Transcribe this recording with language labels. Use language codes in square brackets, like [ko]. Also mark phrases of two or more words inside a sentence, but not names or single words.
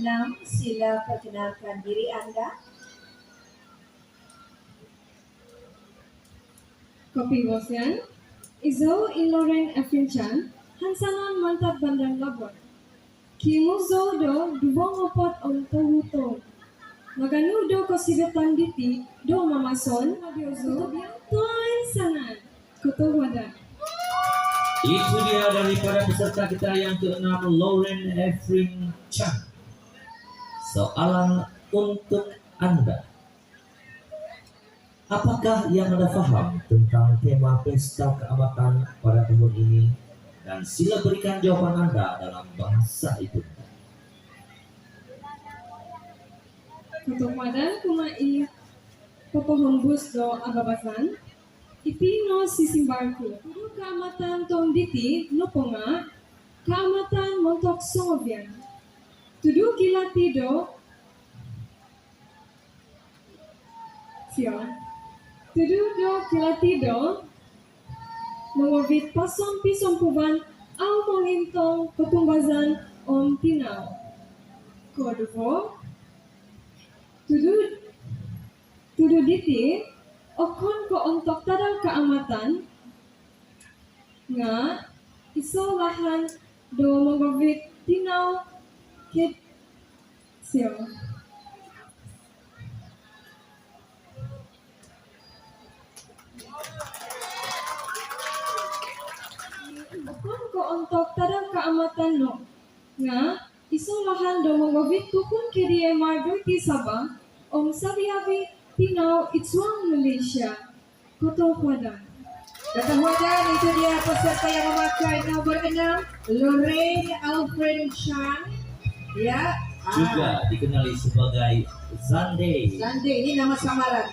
[ms] Sila perkenalkan diri Anda. [dtp] Kopi Bosyan, Izo Iloren Afinchan, Hansanan Mantap Bandang Labon. Kimuzo do dubong opot on tohuto. Maganudo ko sibetan diti do mamason, Mabiozo, Toin Sanan, Kutuwadan. [ms] Itu dia daripada peserta kita yang keenam, Lauren Efrin Chan. Soalan untuk Anda. Apakah yang Anda paham tentang tema pesta keamatan pada tahun ini? Dan sila berikan jawaban Anda dalam bahasa ibu. [dtp] Kutuwadan kumai popohon bus do ababasan. Ipino sisimbarku. Puro kaamatan tong diti no po nga kaamatan montok songobyan. Tudu kilatido siya. Tudu do kilatido mangobit pasong pisong puban au mangintong kutumbazan om tinaw. Koduvo tudu diti okon ko untuk tadang kaamatan nga iso lahan do magabit tinaw kit siya. Okon ko untuk tadang kaamatan no nga iso lahan do magabit tukun kiri mardoy ti Sabang sabi-habi tinaw Itsuang Malaysia. Kotohwadan. [ms] Ketahuan itu dia peserta yang memakai nomor 6, Lorraine Alfred Chan. Ya. Juga dikenali sebagai Zande. Zande, ini nama samaran.